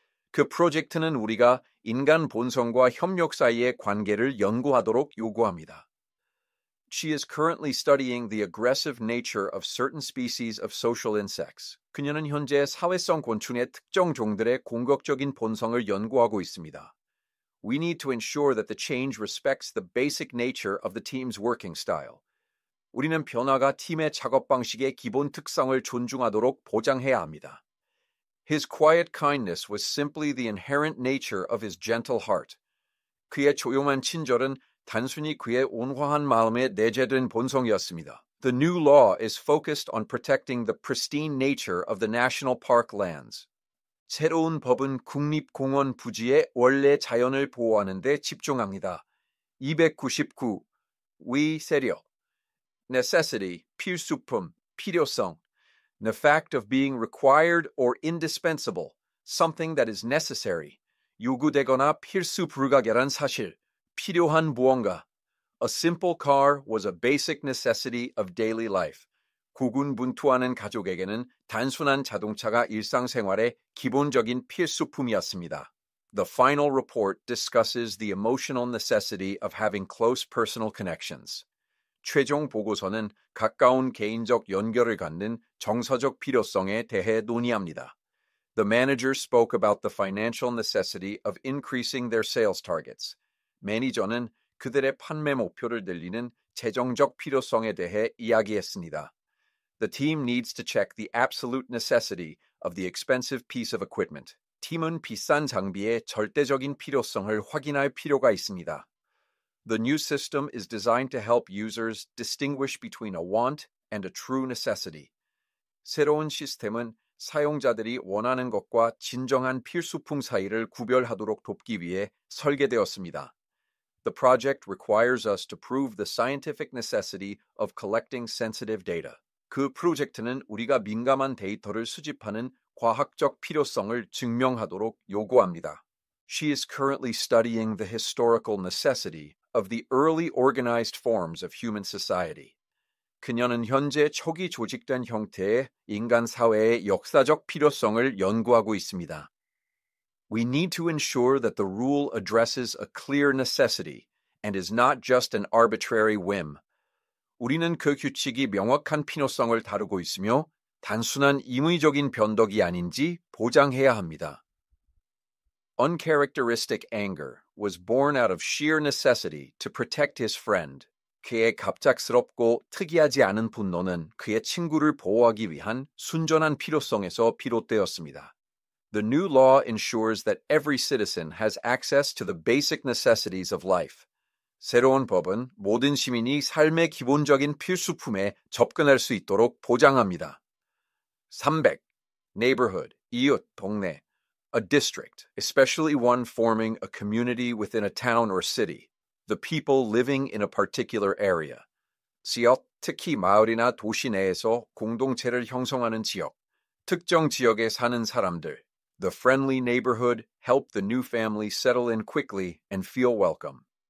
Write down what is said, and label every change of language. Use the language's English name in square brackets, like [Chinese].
[Korean] 그 프로젝트는 우리가 인간 본성과 협력 사이의 관계를 연구하도록 요구합니다. [English] She is currently studying the aggressive nature of certain species of social insects. [Korean] 그녀는 현재 사회성 곤충의 특정 종들의 공격적인 본성을 연구하고 있습니다. [English] We need to ensure that the change respects the basic nature of the team's working style. [Korean] 우리는 변화가 팀의 작업 방식의 기본 특성을 존중하도록 보장해야 합니다. [English] His quiet kindness was simply the inherent nature of his gentle heart. [Korean] 그의 조용한 친절은 단순히 그의 온화한 마음에 내재된 본성이었습니다. [English] The new law is focused on protecting the pristine nature of the national park lands. [Korean] 새로운 법은 국립공원 부지의 원래 자연을 보호하는 데 집중합니다. 299. 위세력 necessity, 필수품, 필요성. [English] The fact of being required or indispensable, something that is necessary. [Korean] 요구되거나 필수 불가결한 사실, 필요한 무언가. [English] A simple car was a basic necessity of daily life. [Korean] 고군분투하는 가족에게는 단순한 자동차가 일상생활의 기본적인 필수품이었습니다. [English] The final report discusses the emotional necessity of having close personal connections. [Korean] 최종 보고서는 가까운 개인적 연결을 갖는 정서적 필요성에 대해 논의합니다. [English] The manager spoke about the financial necessity of increasing their sales targets. [Korean] 매니저는 그들의 판매 목표를 늘리는 재정적 필요성에 대해 이야기했습니다. [English] The team needs to check the absolute necessity of the expensive piece of equipment. [Korean] 팀은 비싼 장비의 절대적인 필요성을 확인할 필요가 있습니다. [English] The new system is designed to help users distinguish between a want and a true necessity. [Korean] 새로운 시스템은 사용자들이 원하는 것과 진정한 필수품 사이를 구별하도록 돕기 위해 설계되었습니다. [English] The project requires us to prove the scientific necessity of collecting sensitive data. [Korean] 그 프로젝트는 우리가 민감한 데이터를 수집하는 과학적 필요성을 증명하도록 요구합니다. [English] She is currently studying the historical necessity of the early organized forms of human society. [Korean] 그녀는 현재 초기 조직된 형태의 인간 사회의 역사적 필요성을 연구하고 있습니다. [English] We need to ensure that the rule addresses a clear necessity and is not just an arbitrary whim. [Korean] 우리는 그 규칙이 명확한 필요성을 다루고 있으며 단순한 임의적인 변덕이 아닌지 보장해야 합니다. [English] Uncharacteristic anger was born out of sheer necessity to protect his friend. [Korean] 그의 갑작스럽고 특이하지 않은 분노는 그의 친구를 보호하기 위한 순전한 필요성에서 비롯되었습니다. [English] The new law ensures that every citizen has access to the basic necessities of life. [Korean] 새로운 법은 모든 시민이 삶의 기본적인 필수품에 접근할 수 있도록 보장합니다. 300. Neighborhood, 이웃, 동네. [English] A district, especially one forming a community within a town or city. The people living in a particular area. [Korean] 지역, 특히 마을이나 도시 내에서 공동체를 형성하는 지역. 특정 지역에 사는 사람들. [English] The friendly neighborhood helped the new family settle in quickly and feel welcome.